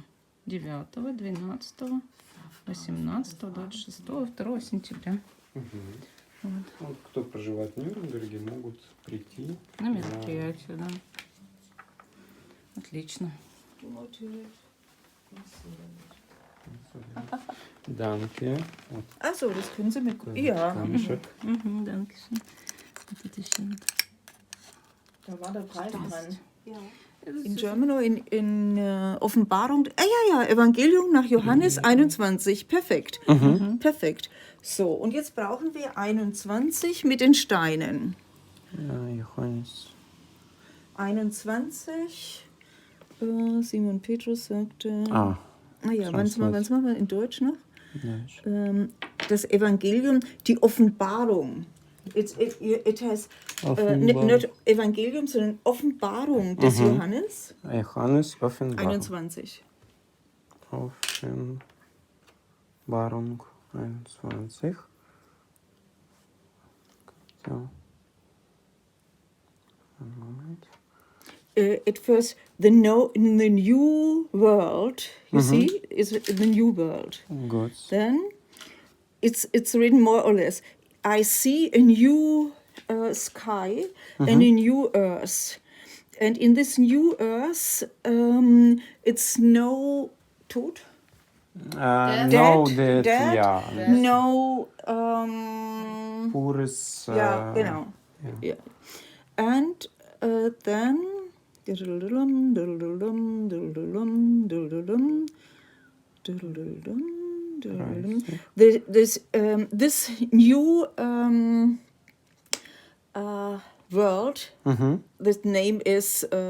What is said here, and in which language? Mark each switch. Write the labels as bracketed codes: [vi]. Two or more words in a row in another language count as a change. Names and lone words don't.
[ru] 9, 12, 18, 26, 2 сентября. Мгм. Вот кто проживает в Нюрнберге, могут прийти. На мероприятие, да. Отлично. Данке. Вот [de] Achso, das können Sie mit. Ja, [ru] камешек. Угу, dankeschön. Вот это еще вот. [de] da war der Preis dran. Ja. In Germano, in Offenbarung. Ja, Evangelium nach Johannes 21. Perfekt. Perfekt. So, und jetzt brauchen wir 21 mit den Steinen. Ja, Johannes. 21. Simon Petrus sagte. Ah, Was machen wir in Deutsch noch? ja. Das Evangelium, die Offenbarung. [en] It has [de] Offenbarung. nicht Evangelium, sondern Offenbarung des Johannes. Johannes Offenbarung. 21. Offenbarung 21. So. Einen Moment. [en] At first, in the new world, you see, is the new world. [de] Gut. [en] Then it's written more or less. I see a new sky and a new earth, and in this new earth, it's no Tod, No, that, dead, [de] ja. [en] no. Pures. [de] Ja, genau. ja. [en] Yeah. And then this new world, this name is